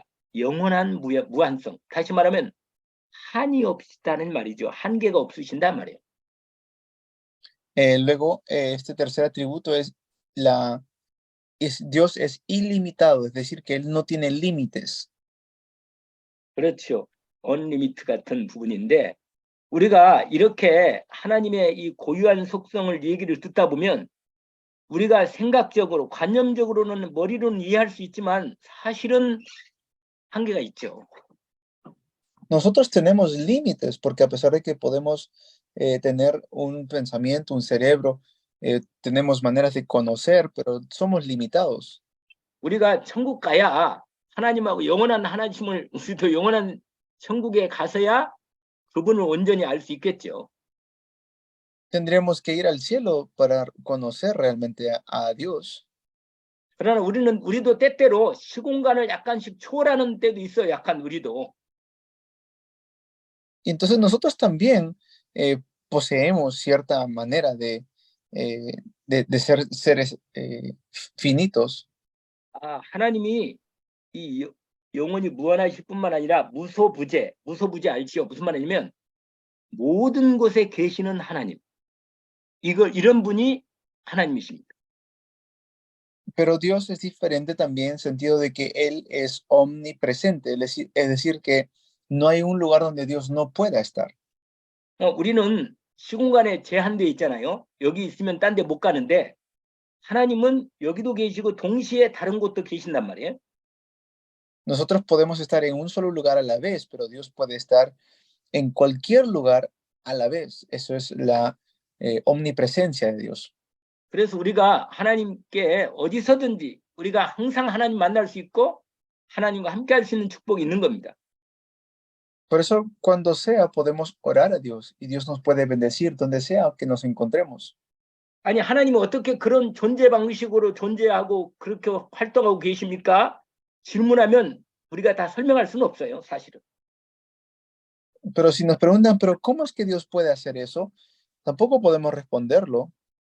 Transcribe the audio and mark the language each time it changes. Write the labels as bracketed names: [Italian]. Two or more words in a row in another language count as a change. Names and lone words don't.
[Korean] 영원한 무한성. 다시 말하면 한이 없다는 말이죠. 한계가 없으신단 말이에요. [Spanish] Luego, este tercer atributo es Dios es ilimitado, es decir, que Él no tiene límites. [Korean] 그렇죠. 언리미트 같은 부분인데 우리가 이렇게 하나님의 이 고유한 속성을 얘기를 듣다 보면 우리가 생각적으로 관념적으로는 머리로는 이해할 수 있지만 사실은 한계가 있죠. [Spanish] Nosotros tenemos límites porque a pesar de que podemos tener un pensamiento, un cerebro, tenemos maneras de conocer, pero somos limitados. [Korean] 우리가 천국 가야 하나님하고 영원한 하나님을 우리도 영원한 천국에 가서야 그분을 온전히 알 수 있겠죠. [Spanish] Tendríamos que ir al cielo para conocer realmente a Dios. [Korean] 그러나 우리도 때때로 시공간을 약간씩 초월하는 때도 있어요. 약간 우리도. [Spanish] Y entonces nosotros también poseemos cierta manera de ser seres finitos. [Korean] 하나님이 이 영원히 무한하실 뿐만 아니라 무소부재 알지요? 무슨 말이냐면 모든 곳에 계시는 하나님. 이런 분이 하나님이십니다. [Spanish] Pero Dios es diferente también en el sentido de que Él es omnipresente, es decir, que no hay un lugar donde Dios no pueda estar. [Korean] 우리는 시공간에 제한되어 있잖아요. 여기 있으면 딴 데 못 가는데 하나님은 여기도 계시고 동시에 다른 곳도 계신단 말이에요. [Spanish] Nosotros podemos estar en un solo lugar a la vez, pero Dios puede estar en cualquier lugar a la vez. Eso es la omnipresencia de Dios. [Korean] 그래서 우리가 하나님께 어디서든지 우리가 항상 하나님 만날 수 있고 하나님과 함께 할 수 있는 축복이 있는 겁니다. [Spanish] Por eso, cuando sea, podemos orar a Dios y Dios nos puede bendecir donde sea que nos encontremos. [Korean] 아니 하나님은 어떻게 그런 존재 방식으로 존재하고 그렇게 활동하고 계십니까? 질문하면 우리가 다 설명할 수는 없어요, 사실은. [Spanish] Pero si nos preguntan, ¿pero cómo es que Dios puede hacer eso? Tampoco podemos responderlo.